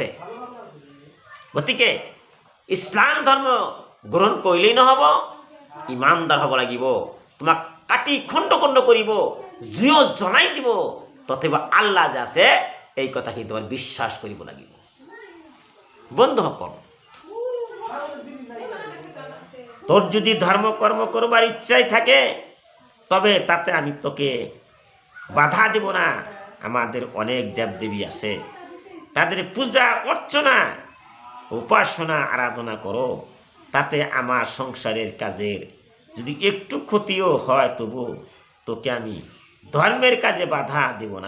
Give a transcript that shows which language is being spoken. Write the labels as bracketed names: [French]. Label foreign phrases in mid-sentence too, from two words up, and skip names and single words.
[Assamese] গতিকে ইছলাম ধৰ্ম গ্ৰহণ কৰিলেই নহ'ব, ইমানদাৰ হ'ব লাগিব। তোমাক কাটি খণ্ড খণ্ড কৰিব, জুইত জ্বলাই দিব, তথাপি আল্লাহ যে আছে এই কথাখিনি তোমাৰ বিশ্বাস কৰিব লাগিব। বন্ধুসকল, [Bangla] তোর যদি ধর্ম কর্ম করবার ইচ্ছাই থাকে, তবে তাতে আমি তোকে বাধা দেব না। আমাদের অনেক দেবদেবী আছে, তাদের পূজা অর্চনা উপাসনা আরাধনা করো, তাতে আমার সংসারের কাজের যদি একটু ক্ষতিও হয়, তবু তোকে আমি ধর্মের কাজে বাধা দেব না।